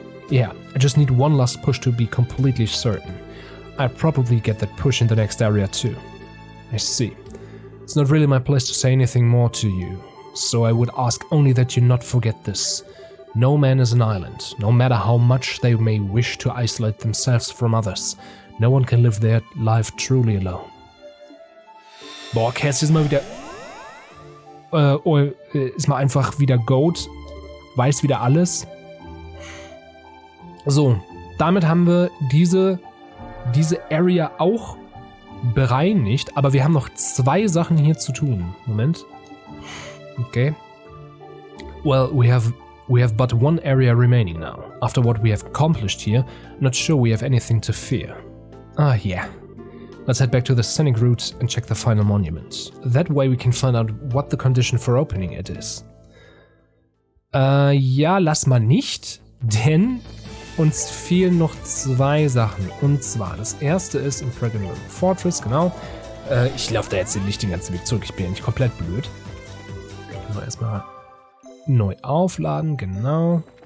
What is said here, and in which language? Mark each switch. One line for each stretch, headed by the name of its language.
English: Yeah, I just need one last push to be completely certain. I'll probably get that push in the next area too. I see. It's not really my place to say anything more to you, so I would ask only that you not forget this. No man is an island, no matter how much they may wish to isolate themselves from others. No one can live their life truly alone.
German: Boah, Cass ist mal wieder... ist mal einfach wieder Goat, weiß wieder alles. So, damit haben wir diese Area auch bereinigt, aber wir haben noch 2 Sachen hier zu tun. Moment. Okay.
English: Well, we have but one area remaining now. After what we have accomplished here, I'm not sure we have anything to fear. Ah, yeah. Let's head back to the scenic route and check the final monument. That way we can find out what the condition for opening it is.
German: Ja, lass mal nicht, denn uns fehlen noch 2 Sachen. Und zwar, das erste ist im Pregnant Fortress, genau. Ich laufe da jetzt nicht den ganzen Weg zurück, ich bin ja nicht komplett blöd. Also erstmal neu aufladen, genau.